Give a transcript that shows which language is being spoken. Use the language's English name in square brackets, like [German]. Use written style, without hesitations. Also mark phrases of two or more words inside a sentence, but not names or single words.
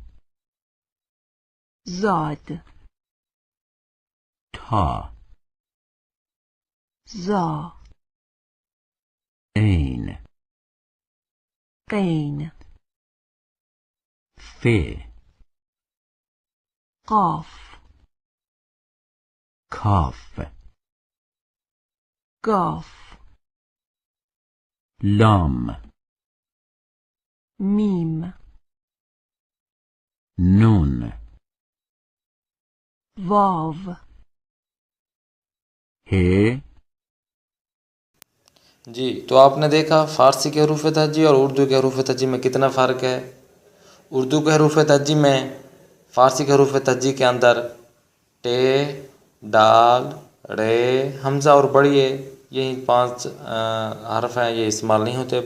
[Urdu] زاد تا زا عین قین fe, قاف kaf, قاف lam, ميم nun, واو he, جی تو آپ نے دیکھا فارسی کے حروف تہجی اور اردو کے حروف تہجی میں کتنا فرق ہے۔ اردو کے حروف تہجی میں فارسی کے حروف تہجی کے اندر ٹے، ڈال، رے، حمزہ اور بڑیے یہی 5 حرف ہیں، یہ استعمال نہیں ہوتے۔